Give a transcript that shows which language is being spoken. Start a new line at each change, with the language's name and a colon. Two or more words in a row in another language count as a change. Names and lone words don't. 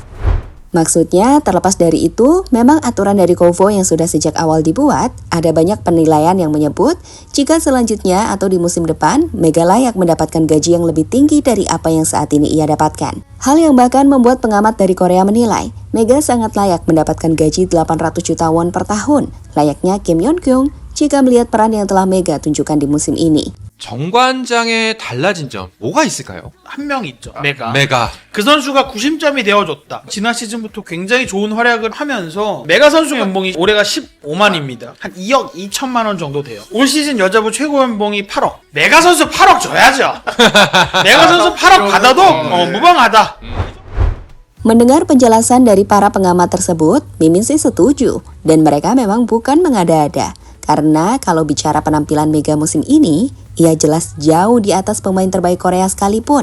Indonesian: Maksudnya, terlepas dari itu, memang aturan dari KOVO yang sudah sejak awal dibuat, ada banyak penilaian yang menyebut jika selanjutnya atau di musim depan, Mega layak mendapatkan gaji yang lebih tinggi dari apa yang saat ini ia dapatkan. Hal yang bahkan membuat pengamat dari Korea menilai, Mega sangat layak mendapatkan gaji 800 juta won per tahun, layaknya Kim Yeon-kyung jika melihat peran yang telah Mega tunjukkan di musim ini.
Korean: 정관장의 달라진 점 뭐가 있을까요? 한 명 있죠. 메가. 그 선수가 구심점이 되어줬다. 지난 시즌부터 굉장히 좋은 활약을 하면서 메가 선수 연봉이 올해가 15만입니다. 한 2억 2천만 원 정도 돼요. 올 시즌 여자부 최고 연봉이 8억. 메가 선수 8억 줘야죠. 메가 선수 8억 받아도 무방하다.
Indonesian: Mendengar penjelasan dari para pengamat tersebut, Mimin sih setuju, dan mereka memang bukan mengada-ada. Karena kalau bicara penampilan Mega musim ini, ia jelas jauh di atas pemain terbaik Korea sekalipun.